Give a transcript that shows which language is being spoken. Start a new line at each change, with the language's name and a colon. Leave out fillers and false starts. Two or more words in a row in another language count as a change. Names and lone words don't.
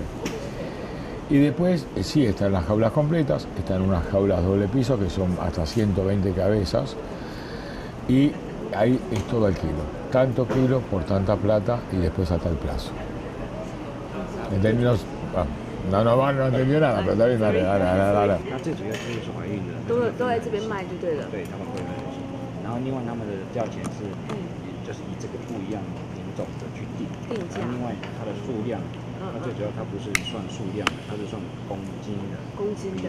Spanish: Y después sí están las jaulas completas, están unas jaulas doble piso que son hasta 120 cabezas y ahí es todo al kilo, tanto kilo por tanta plata y después hasta el plazo. En términos... No entendió nada, pero está bien, dale.
Chinese: 它最主要就是怀孕的，都在这边卖就对了。对，他们会卖这些，然后另外他们的价钱是，就是以这个不一样品种的去定价，另外它的数量，它最主要它不是算数量的，它是算公斤的。公斤的。